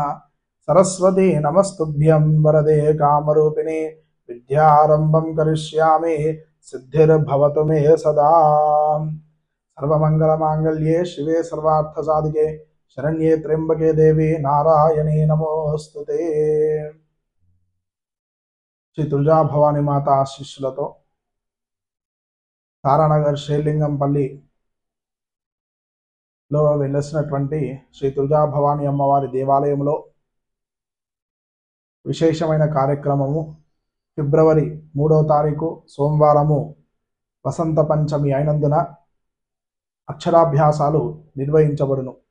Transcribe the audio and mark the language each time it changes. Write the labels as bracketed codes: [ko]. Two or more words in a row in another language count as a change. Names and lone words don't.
[sa] सरस्वती नमस्तुभ्यं वरदे कामरूपिणे विद्यारंभं करिष्यामि सिद्धिर्भवतु मे सदा। सर्वमंगलमांगल्ये शिवे सर्वार्थसाधिके शरण्ये त्र्यंबके देवी नारायणी नमोस्तुते। [te] श्री तुलजा भवानी माता आशीस्సులతో తారానగర్ షేర్లింగంపల్లిలో వెలసినటువంటి శ్రీ తులజా భవానీ అమ్మవారి దేవాలయంలో విశేషమైన కార్యక్రమము ఫిబ్రవరి 3వ తారీఖు సోమవారము వసంత పంచమి అయినందున అక్షరాభ్యాసాలు నిర్వహించబడును।